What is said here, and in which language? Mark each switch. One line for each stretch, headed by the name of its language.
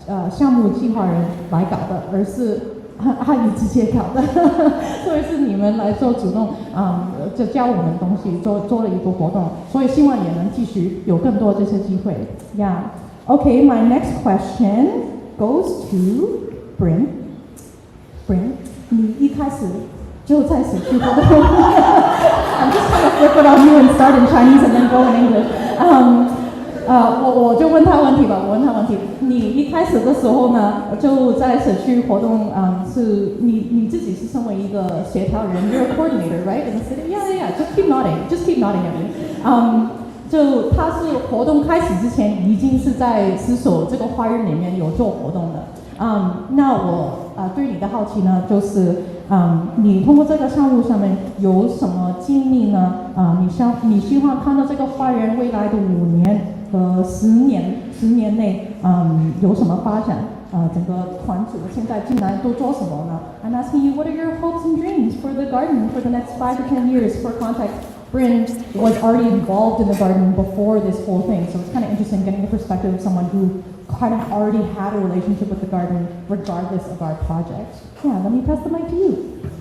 Chinese: 项目计划人来搞的，而是阿姨直接搞的，所以是你们来做主动，就教我们东西，做了一个活动，所以希望也能继续有更多这些机会。
English: Yeah. Okay, my next question goes to Bryn. Bryn,
Chinese: 你一开始就在社区活动，
English: I'm just kind of flip it on you and start in Chinese and then go in English.
Chinese: 我就问他问题吧，我问他问题。你一开始的时候呢，就在社区活动，是你自己是身为一个协调人 ，
English: you're a coordinator, right? In the city? Yeah. Just keep nodding at me.
Chinese: 就他是活动开始之前已经是在思索这个花园里面有做活动的。那我对你的好奇呢，就是你通过这个项目上面有什么经历呢？你希望看到这个花园未来的5年和10年内，有什么发展？整个团组现在进来都做什么呢？
English: I'm asking you, what are your hopes and dreams for the garden for the next 5 to 10 years? For context, Bryn was already involved in the garden before this whole thing, so it's kind of interesting getting the perspective of someone who kind of already had a relationship with the garden regardless of our project. Yeah, let me pass the mic to you.